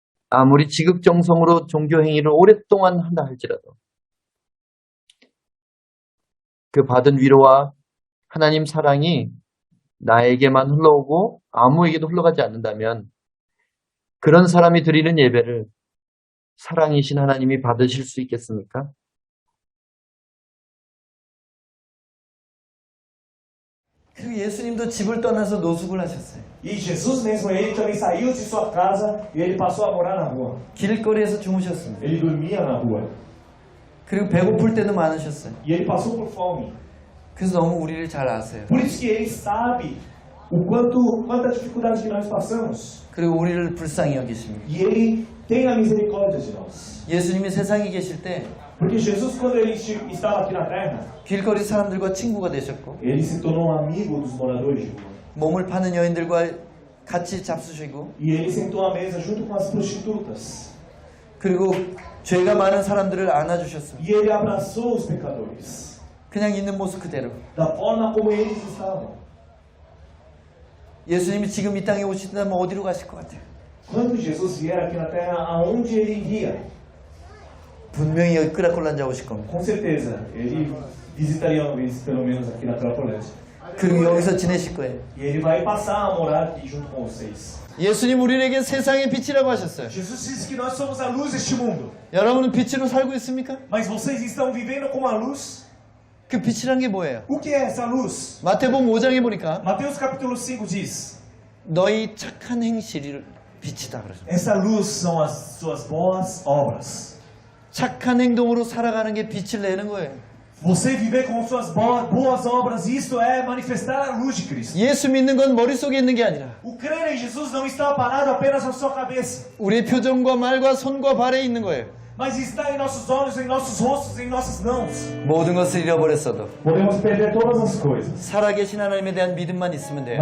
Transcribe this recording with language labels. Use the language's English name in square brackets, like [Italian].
[Korean] 아무리 지극정성으로 종교행위를 오랫동안 한다 할지라도 그 받은 위로와 하나님 사랑이 나에게만 흘러오고 아무에게도 흘러가지 않는다면 그런 사람이 드리는 예배를 사랑이신 하나님이 받으실 수 있겠습니까? 그리고 예수님도 집을 떠나서 노숙을 하셨어요. [Portuguese] E Jesus mesmo, ele também saiu de sua casa e ele passou a morar na rua. [Korean] 길거리에서 주무셨습니다. [Portuguese] Ele dormia na rua. [Korean] 그리고 배고플 때도 많으셨어요. [Portuguese] E ele passou por fome. [Korean] 그래서 너무 우리를 잘 아세요. [Portuguese] Por isso que ele sabe quanta dificuldade que nós passamos. [Korean] 그리고 우리를 불쌍히 여기십니다. [Portuguese] E ele tem a misericórdia de nós. [Korean] 예수님이 세상에 계실 때 [Portuguese] Porque Jesus, quando ele estava aqui na terra, [Korean] 길거리 사람들과 친구가 되셨고 [Portuguese] ele se tornou um amigo dos moradores de rua. [Korean] 몸을 파는 여인들과 같이 잡수시고 [Portuguese] E ele sentou à mesa junto com as prostitutas. [Korean] 그리고 죄가 많은 사람들을 안아주셨습니다. [Portuguese] E ele abraçou os pecadores. [Korean] 그냥 있는 모습 그대로. [Portuguese] Da forma como eles estavam. [Korean] 예수님이 지금 이 땅에 오신다면 어디로 가실 것 같아요? [Portuguese] Quando Jesus vier aqui na terra, aonde ele iria? [Korean] 분명히 여기 끄라콜란자 오실 겁니다. [Portuguese] Com certeza, ele visitaria uma vez, pelo menos, aqui na Cracolândia. [Korean] 그리고 여기서 지내실 거예요. [Portuguese] E ele vai passar a morar aqui junto com vocês. [Korean] 예수님 우리에게 세상의 빛이라고 하셨어요. [Portuguese] Jesus disse que nós somos a luz deste mundo. [Korean] 여러분은 빛으로 살고 있습니까? [Portuguese] Mas vocês estão vivendo como a luz? [Korean] 그 빛이란 게 뭐예요? [Portuguese] O que é essa luz? [Korean] 마태복음 5장에 보니까 [Portuguese] Mateus capítulo 5 diz: [Korean] 너희 착한 행실이 빛이다 그러죠. [Portuguese] essa luz são as suas boas obras. [Korean] 착한 행동으로 살아가는 게 빛을 내는 거예요. [Portuguese] Você viver com suas boas obras, isto é manifestar a luz de Cristo. [Korean] 예수 믿는 건 머릿속에 있는 게 아니라 [Portuguese] O crer em Jesus não está parado apenas na sua cabeça, [Korean] 우리의 표정과 말과 손과 발에 있는 거예요. [Portuguese] mas está em nossos olhos, em nossos rostos, em nossas mãos. [Korean] 모든 것을 잃어버렸어도 [Portuguese] Podemos perder todas as coisas, [Korean] 살아계신 하나님에 대한 믿음만 있으면 돼요.